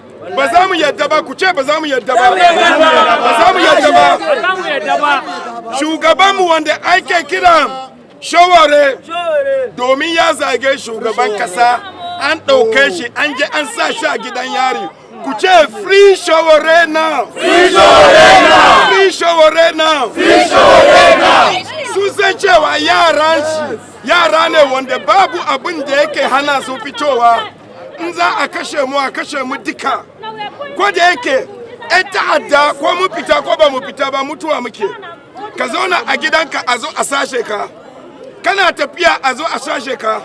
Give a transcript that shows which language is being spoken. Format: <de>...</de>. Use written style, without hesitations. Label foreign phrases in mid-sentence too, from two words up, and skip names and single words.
<ha>Ba za mu yadda ba, ku ce ba za mu yadda ba. Ba za mu yadda ba. Shugabanmu wanda ake kira Sowore domin ya zage shugaban kasa, an ɗauke shi an je an sa shi a gidan yari. Ku ce</ha> <en>free Sowore now. Free Sowore now. Free Sowore now. Free Sowore now.</en> <ha>Sun san cewa yara ne wanda babu abin da yake hana su fitowa. In za a kashe mu duka. Ko da yake ‘yan ta'adda ko mu fita ko ba mu fita ba mutuwa muke. Ka zauna a gidanka a zo a sashe ka. Kana tafiya a zo a sashe ka.</ha>